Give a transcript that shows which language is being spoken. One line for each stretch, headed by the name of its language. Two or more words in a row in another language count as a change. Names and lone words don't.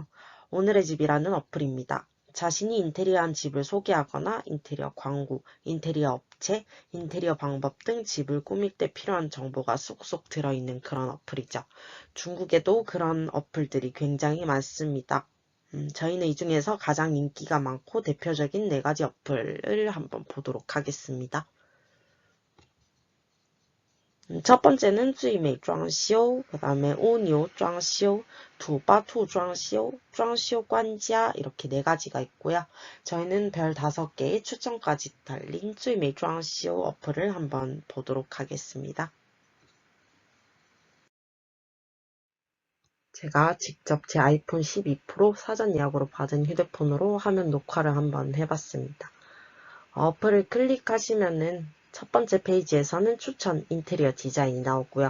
Korean: 오늘의 집이라는 어플입니다. 자신이 인테리어한 집을 소개하거나 인테리어 광고, 인테리어 업체, 인테리어 방법 등 집을 꾸밀 때 필요한 정보가 쏙쏙 들어있는 그런 어플이죠. 중국에도 그런 어플들이 굉장히 많습니다. 저희는 이 중에서 가장 인기가 많고 대표적인 4가지 어플을 한번 보도록 하겠습니다. 첫 번째는 最美装修, 그 다음에 乌牛装修, 土巴兔装修, 装修官家 이렇게 4가지가 있고요. 저희는 별 5개의 추천까지 달린 最美装修 어플을 한번 보도록 하겠습니다. 제가 직접 제 아이폰 12 프로 사전 예약으로 받은 휴대폰으로 화면 녹화를 한번 해봤습니다. 어플을 클릭하시면은 첫 번째 페이지에서는 추천 인테리어 디자인이 나오고요.